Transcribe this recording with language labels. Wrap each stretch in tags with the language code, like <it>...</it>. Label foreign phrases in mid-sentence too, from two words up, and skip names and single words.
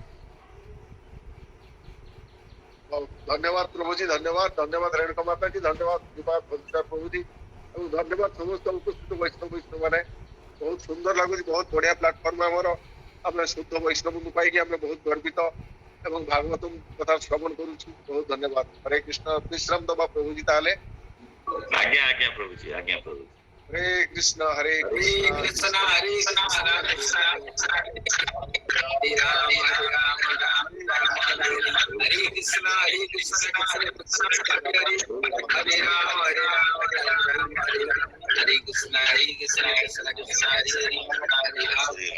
<or>ଧନ୍ୟବାଦ ପ୍ରଭୁଜୀ, ଧନ୍ୟବାଦ ଧନ୍ୟବାଦ ରେଣୁକା ମାତା जी, ଧନ୍ୟବାଦ ପ୍ରଭୁଜୀ ଏବଂ ଧନ୍ୟବାଦ ସମସ୍ତ ଉପସ୍ଥିତ ବୈଷ୍ଣବ ମାନେ। ବହୁତ ସୁନ୍ଦର ଲାଗୁଛି, ବହୁତ ବଢିଆ ପ୍ଲାଟଫର୍ମ ଆମର। ଆମେ ଶୁଦ୍ଧ ବୈଷ୍ଣବଙ୍କୁ ପାଇକି ଆମେ ବହୁତ ଗର୍ବିତ ଏବଂ ଭାଗବତ କଥା ଶ୍ରବଣ କରୁଛୁ। ବହୁତ ଧନ୍ୟବାଦ। ହରେ କୃଷ୍ଣ, ବିଶ୍ରାମ ଦବା ପ୍ରଭୁଜୀ ତାହେଲେ। ଆଜ୍ଞା ଆଜ୍ଞା ପ୍ରଭୁଜୀ, ଆଜ୍ଞା ପ୍ରଭୁଜୀ।</or> <sa>हरे कृष्ण हरे हरे कृष्ण हरे कृष्ण कृष्ण हरे राम हरे राम राम राम हरे कृष्ण हरे कृष्ण हरे राम हरे राम हरे कृष्ण कृष्ण कृष्ण हरे राम</sa>